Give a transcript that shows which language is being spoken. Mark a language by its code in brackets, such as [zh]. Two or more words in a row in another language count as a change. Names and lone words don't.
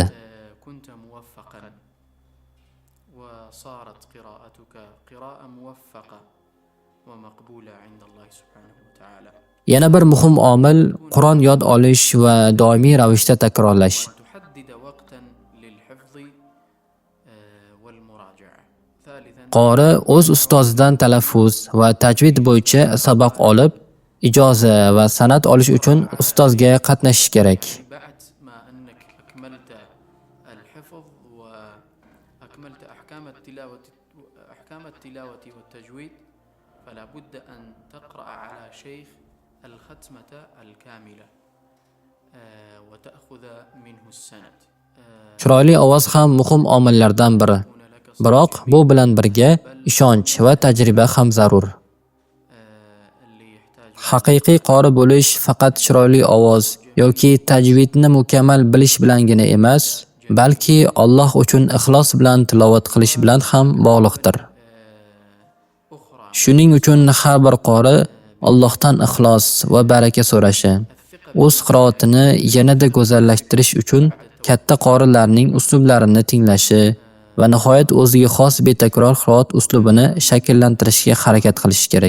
[ar] كنت موفقا وصارت قراءتك قراءة موفقة ومقبولة عند الله سبحانه وتعالى [uz] Yana bir muhim omil Qur'on yod olish va doimiy ravishda takrorlash. [ar] تحدد وقتا للحفظ والمراجعة. ثالثا [uz] Qori o'z ustozidan talaffuz va tajvid bo'yicha saboq olib, ijoza va san'at olish uchun ustozga qatnashish kerak. [ar] بعد ما أنك أكملت الحفظ وأكملت أحكام التلاوة والتجويد فلا بد أن تقرأ على شيخ الختمة الكاملة وتأخذ منه السند. [uz] Chiroyli ovoz ham muhim omillardan biri. Biroq bu bilan birga ishonch va tajriba ham zarur. [ar] اللي يحتاج [uz] Haqiqiy qori bo'lish faqat chiroyli ovoz yoki tajvidni mukammal bilish bilangina emas, balki Alloh uchun ixlos bilan tilovat qilish bilan ham bog'liqdir. Shuning uchun har bir qori Allohdan ixlos va baraka so'rashi, o'z qiroatini yanada go'zallashtirish uchun katta qorilarning uslublarini tinglashi va nihoyat o'ziga xos betakror qiroat uslubini shakllantirishga harakat qilish kerak.